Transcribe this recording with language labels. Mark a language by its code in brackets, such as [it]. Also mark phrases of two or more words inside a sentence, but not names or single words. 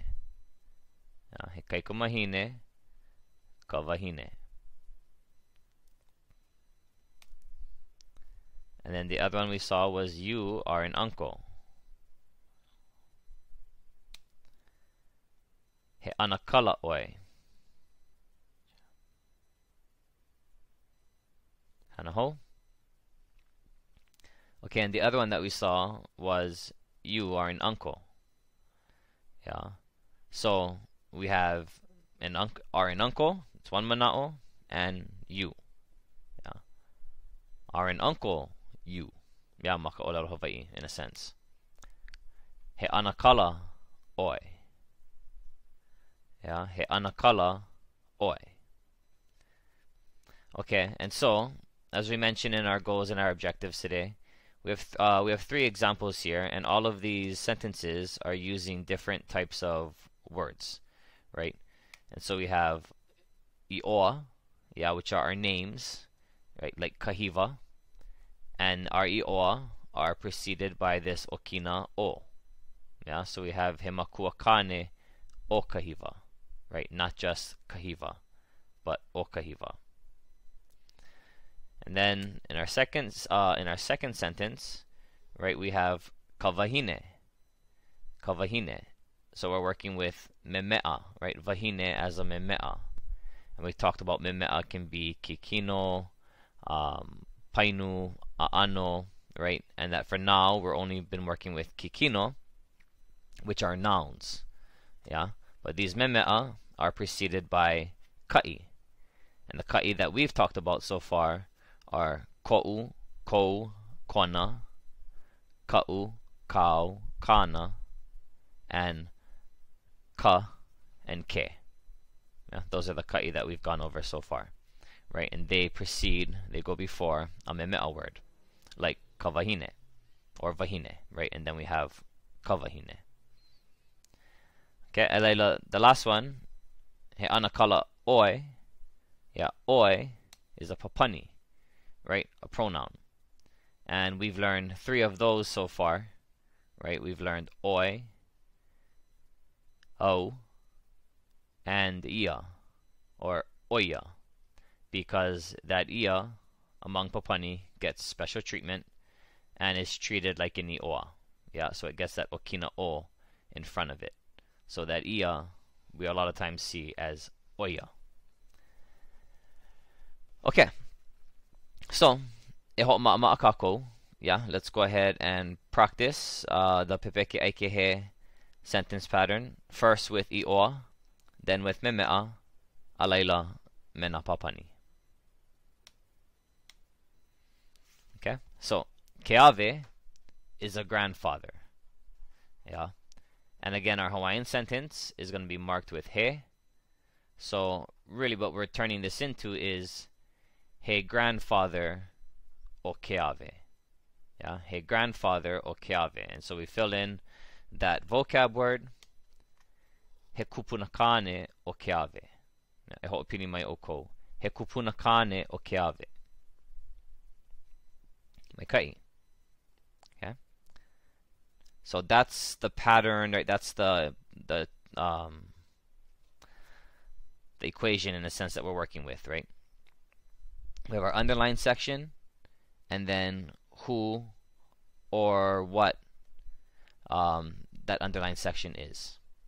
[haw] He kaikomahine kawahine. [en] then the other one we saw was you are an uncle. [haw] He ana kala ʻoe. Hanaho. [en] Okay, and the other one that we saw was you are an uncle. Yeah. So we have an uncle, it's one mana'o, and you. Yeah. Are an uncle, you. Yeah, [haw] maka ʻōlelo Hawaiʻi, [en] in a sense. [haw] He ana kala ʻoe. Yeah, he ana kala ʻoe. [en] Okay, and so, as we mentioned in our goals and our objectives today, we have 3 examples here, and all of these sentences are using different types of words, right? And so we have iʻoa, yeah, which are our names, right? Like Kahiwa, and our iʻoa are preceded by this okina o. Yeah, so we have [haw] he makuakane o Kahiwa, [en] right? Not just Kahiwa, but [haw] o Kahiwa. [en] And then in our second sentence, right, we have kawahine. Kawahine. So we're working with memeʻa, right? Wahine as a memeʻa. And we talked about memeʻa can be [haw] kikino, painu, a'ano, [en] right? And that for now we're only been working with kikino, which are nouns. Yeah? But these memeʻa are preceded by ka'i. And the ka'i that we've talked about so far are [haw] ko'u, kou, kona, ka'u, kau, kana, [en] and ka and ke. Yeah, those are the ka'i that we've gone over so far, right? And they go before a memeʻa word, like kawahine or wahine, right? And then we have kawahine. Okay, ʻŌlelo, the last one, he ana kala ʻoe. Yeah, ʻoe is a papani, right? A pronoun. And we've learned 3 of those so far, right? We've learned ʻoe, o, and ia, or oia, because that ia among papani gets special treatment and is treated like an iʻoa. Yeah, so it gets that okina o in front of it. So that ia we a lot of times see as oia. Okay, so [haw] e hoʻomaʻamaʻa kākou. [en] Yeah, let's go ahead and practice the [haw] Pepeke ʻAike he [en] sentence pattern. First with iʻoa, then with [haw] memeʻa, a laila me nā papani. [en] Okay, so Keawe is a grandfather. Yeah, and again our Hawaiian sentence is going to be marked with he. So really what we're turning this into is he grandfather [haw] o Keawe. [en] Yeah, he grandfather [haw] o Keawe. [en] And so we fill in that vocab word, [haw] he kupunakane o Keawe. E hoʻopili mai o kou. He kupunakane o Keawe. Maikai. [en] Okay. So that's the pattern, right? That's the equation in the sense that we're working with, right? We have our underlined section, and then who or what that underlined section is.